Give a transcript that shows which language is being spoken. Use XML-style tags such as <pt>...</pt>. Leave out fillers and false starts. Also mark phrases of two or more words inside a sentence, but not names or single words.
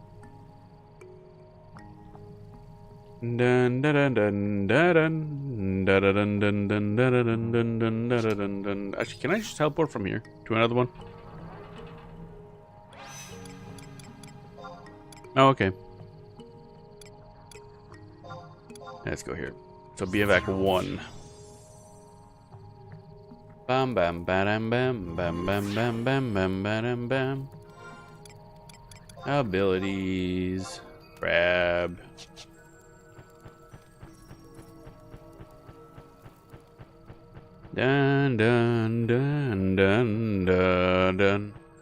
<en>Dun dun dun dun dun dun dun dun dun dun dun dun dun dun dun. Actually, can I just teleport from here to another one? Oh, okay. Let's go here. So BFAC 1. Bam bam bam bam bam bam bam bam bam bam bam. Abilities. Grab. Dun dun dun dun dun dun.</en>